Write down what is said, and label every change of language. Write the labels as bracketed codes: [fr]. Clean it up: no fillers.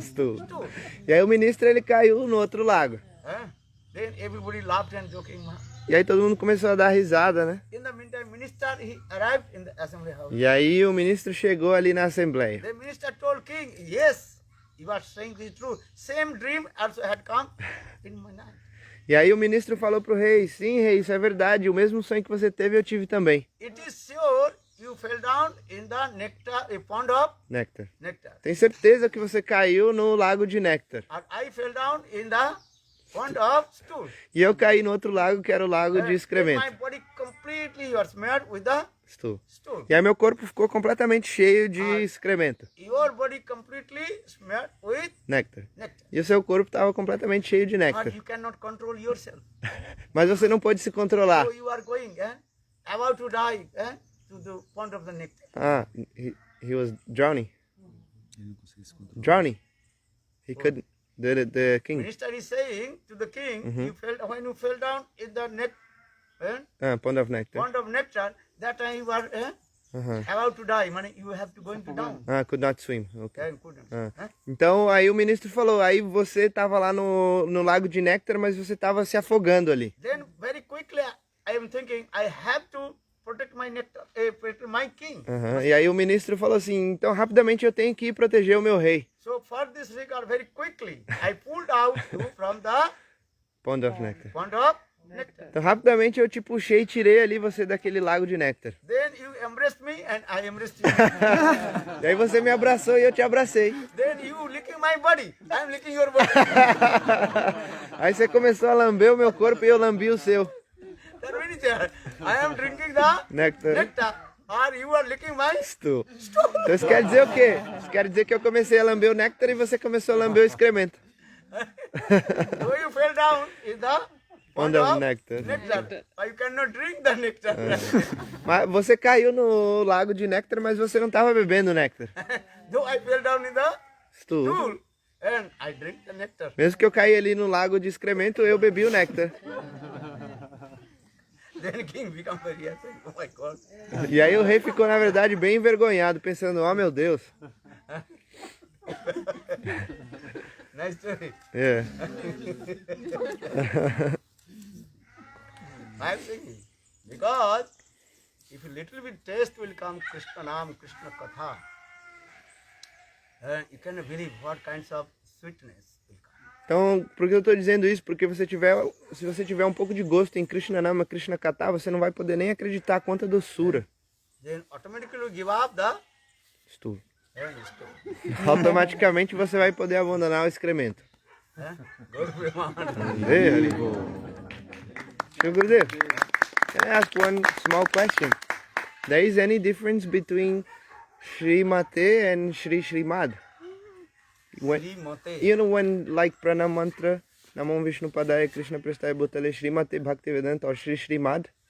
[en] Stool. stool. [pt] E aí o ministro ele caiu no outro lago. [en] Then everybody laughed and joking. [pt] E aí todo mundo começou a dar risada, né? [en] In the meantime, minister, he arrived in the assembly house. [pt] E aí o ministro chegou ali na assembleia. [en] The minister told king, yes, you are saying the truth. Same dream also had come in my night. [pt] E aí o ministro falou pro rei, sim, rei, isso é verdade, o mesmo sonho que você teve eu tive também. [en] It is sure you fell down in the nectar, a pond of [pt] Néctar. [en] nectar. [pt] Tem certeza que você caiu no lago de néctar. [en] And I fell down in the pond of stool. [pt] E eu caí no outro lago, que era o lago de [en] And my [pt] excremento. [en] body completely was smeared with the Stool. stool. [pt] E aí meu corpo ficou completamente cheio de excremento. [en] Your body completely smeared with [pt] Néctar. [en] nectar. [pt] E o seu corpo estava completamente cheio de [en] But [pt] néctar. [en] you cannot control yourself. [pt] Mas você não pôde se controlar. [en] So you are going, about to die, to the pond of the nectar. Ah, he was drowning. Drowning. He couldn't. The king. Minister is saying to the king, when you fell down in the Pond of nectar. pond of nectar, that time you are about to die. Man, you have to going to down. Could not swim. Okay. Couldn't. [pt] Então aí o ministro falou, aí você estava lá no lago de néctar, mas você estava se afogando ali. [en] Then very quickly I am thinking I have to protect my nectar, protect my king. [pt] E aí o ministro falou assim, então rapidamente eu tenho que ir proteger o meu rei. [en] So for this regard, very quickly I pulled out you from the Pond of nectar. pond of nectar. [pt] Então rapidamente eu te puxei e tirei ali você daquele lago de néctar. [en] Then you embraced me and I embraced you. [pt] E aí você me abraçou e eu te abracei. [en] Then you licking my body, I am licking your body. [pt] Aí você começou a lamber o meu corpo e eu lambi o seu. [en] That means I am drinking the Nectar. nectar, or you are licking my Stool. [pt] Então isso quer dizer o quê? Isso quer dizer que eu comecei a lamber o néctar e você começou a lamber o excremento. [en] So you fell down in the Pond of nectar. nectar. You cannot drink the nectar. [pt] Mas você caiu no lago de néctar, mas você não estava bebendo néctar. [en] Though I fell down in the Stool. pool and I drink the nectar. [pt] Mesmo que eu caí ali no lago de excremento, eu bebi o néctar. [en] Then king become very happy. Oh my God. [pt] E aí o rei ficou, na verdade, bem envergonhado, pensando, oh meu Deus. [en] Nice story. [pt] É. [en] I am thinking because if a little bit taste will come Krishna Nam, Krishna Katha, you cannot believe what kinds of sweetness will come. [pt] Então, por que eu estou dizendo isso? Porque se você tiver um pouco de gosto em Krishna Nama, Krishna Katha, você não vai poder nem acreditar quanta doçura. [en] Then automatically you give up the Stool. stool. [pt] Automaticamente você vai poder abandonar o excremento. [en] Go to Brahman. Shri Gurudev, can I ask one small question? There is any difference between Srimate and Shri Srimad? Srimate. You know when like pranam mantra, Namo Vishnu Padaya Krishna Prestaya Bhutale Srimate Bhaktivedanta or Shri Srimad?